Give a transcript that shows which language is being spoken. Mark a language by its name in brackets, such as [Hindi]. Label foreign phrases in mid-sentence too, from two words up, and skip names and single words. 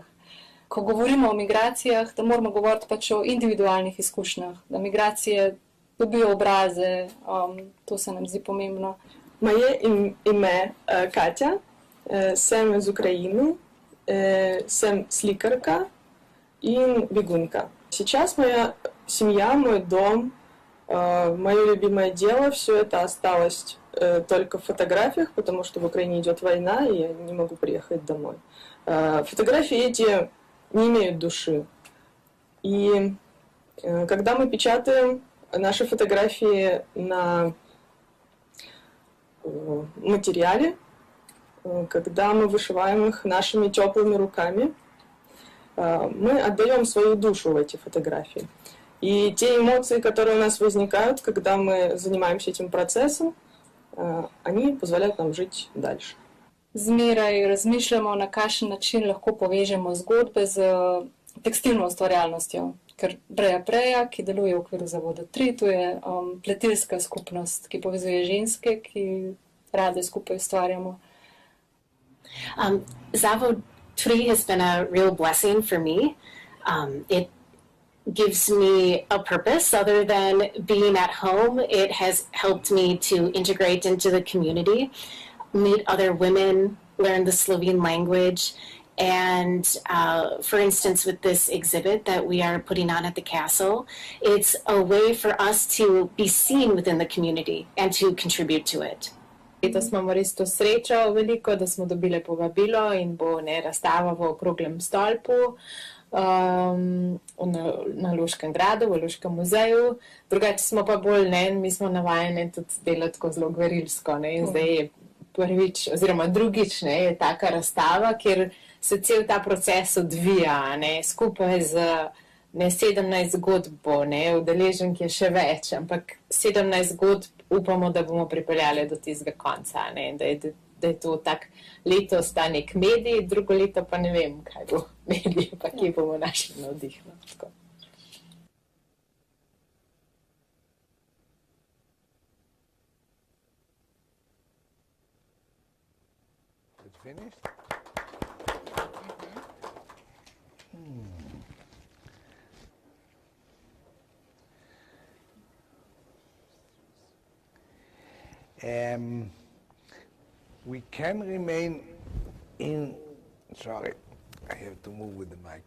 [Slovenian] Ko govorimo o migracijah, da moramo govoriti pač o individualnih izkušnjah, da migracije dobijo obraze, to se nam zdi pomembno. Moje ime Katja, sem iz Ukrajine, sem slikarka in бегунка. [Russian] Сейчас моя семья, мой дом, мое любимое дело, все это осталось только в фотографиях, потому что в Украине идет война, и я не могу приехать домой. Фотографии эти не имеют души. И когда мы печатаем наши фотографии на материале, когда мы вышиваем их нашими теплыми руками, мы отдаем свою душу в эти фотографии. И те эмоции, которые у нас возникают, когда мы занимаемся этим процессом, они позволяют нам жить дальше. [Slovenian] Zmeraj razmišljamo, na kakšen način lahko povežemo zgodbe z tekstilno ustvarjalnostjo. Ker Preja, ki deluje v okviru zavoda 3, to je pletilska skupnost, ki povezuje ženske, ki rade skupaj ustvarjamo. [English] Zavod 3 has been a real blessing for me. It gives me a purpose other than being at home. It has helped me to integrate into the community, meet other women, learn the Slovene language, and for instance, with this exhibit that we are putting on at the castle, it's a way for us to be seen within the community and to contribute to it. [Slovenian] Letos imamo res to srečo veliko, da smo dobile povabilo in bo razstava v okroglem stolpu na Loškem gradu, v Loškem muzeju. Drugače smo pa bolj, mi smo navajene tudi delati tako zelo gverilsko, in zdaj je prvič oziroma drugič je taka razstava, kjer se cel ta proces odvija, skupaj z 17 zgodb, udeleženk je še več, ampak 17 zgodb upamo, da bomo pripeljali do tistega konca, da je to tak letos ta nek medij, drugo leto pa ne vem, kaj bo medij, pa kje bomo našli navdih. [English] Finished? We can remain in, sorry, I have to move with the mic.